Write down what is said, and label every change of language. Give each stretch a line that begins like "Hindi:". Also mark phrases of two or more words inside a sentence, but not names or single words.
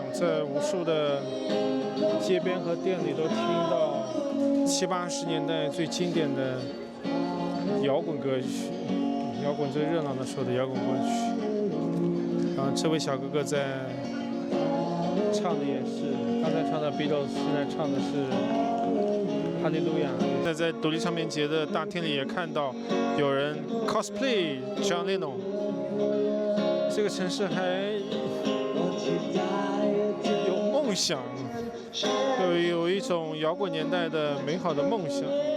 Chinese: 在無數的街邊和店裡都聽到70、80年代最經典的搖滾歌曲，搖滾最熱鬧的時候的搖滾歌曲。然後這位小哥哥在唱的也是，剛才唱的 Beatles， 現在唱的是哈利路亞。在獨立唱片節的大廳裡也看到有人 cosplay John Lennon。這個城市還有夢想，有一種搖滾年代的美好的夢想。